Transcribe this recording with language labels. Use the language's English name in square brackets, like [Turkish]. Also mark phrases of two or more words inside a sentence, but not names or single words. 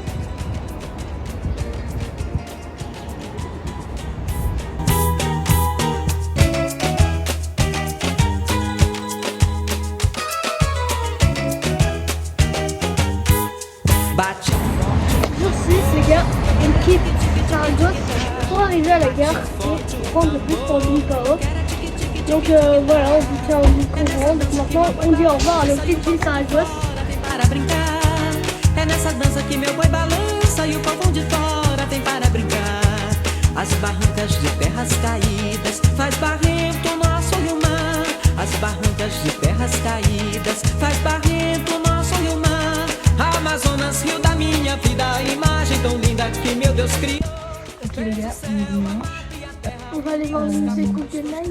[French] Bate Jour 6, les gars, on quitte Saragosse pour arriver à la gare et prendre le bus pour Bilbao. Donc voilà, on vous tient au courant. Donc maintenant, on dit au revoir à nos petites filles Saragosse. [Portuguese] para brincar. É nessa dança que meu boi balança e o povão de fora tem para brincar. As barrancas de terras caídas faz barrento nosso rio-mar. As barrancas de terras caídas faz barrento nosso rio-mar. Amazonas, rio da minha vida, imagem tão linda que meu Deus criou. [French] Ok les gars, on est dimanche. On va aller voir le musée Guggenheim.